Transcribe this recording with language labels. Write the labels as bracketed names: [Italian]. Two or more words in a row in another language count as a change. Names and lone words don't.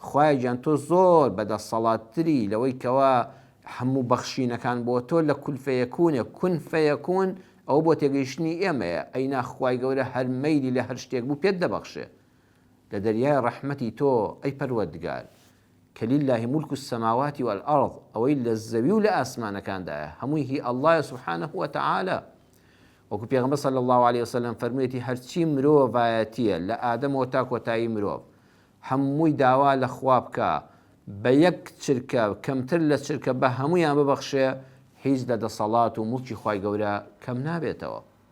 [Central Kurdish] خوای گیان تۆ زۆر بەدەسەڵاتتری لەوەی کەوا هەموو بەخشینەکان بۆ تۆ لە کولفەیەکوونێ [Arabic] کون فەیەکون [Central Kurdish] ئەو بۆ تێگەیشتنی ئێمەیە ئەینا خوای گەورە هەر مەیلی لە هەر شتێک بوو پێت دەبەخشێ لە دەریای ڕەحمەتی تۆ ئەی پەروەردگار کە [Arabic] لله ملک السماوات والأرض [Central Kurdish] ئەوەی لە زەوی و لە ئاسمانەکاندایە هەمووی هی ئەڵڵایە [Arabic] سبحانه وتعالى [Central Kurdish] وەکو پێغەمبەر [Arabic] صلی الله عليه وسلم [Central Kurdish] فەرموویەتی هەرچی مرۆڤایەتیە لە ئادەمەوە تا کۆتایی مرۆڤ هەمووی داوا لە خوا بکە بە یەک چرکە کەمتر لە چرکە بە هەمویان ببەخشێ هیچ لە دەسەڵات و مڵکی خوای گەورە کەم نابێتەوە